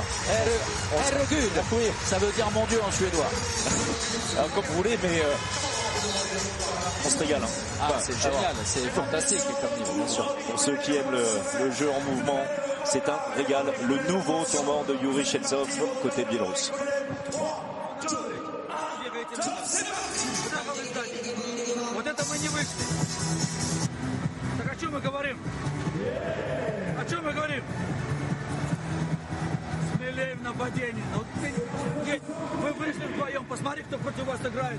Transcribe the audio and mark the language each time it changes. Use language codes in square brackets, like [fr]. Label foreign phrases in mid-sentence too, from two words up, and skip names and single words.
[fr] Herregud, ça veut dire mon Dieu en suédois. Alors, comme vous voulez, mais on se régale. Hein. C'est génial, c'est fantastique comme niveau, bien sûr. Pour ceux qui aiment le jeu en mouvement, c'est un régal. Le nouveau tournant de Yuri Shevtsov côté biélorusse. [ru] Вот это мы не вышли. Так о чем мы говорим? О чем мы говорим? Смелее в нападении. Вы вышли вдвоем, посмотри, кто против вас играет.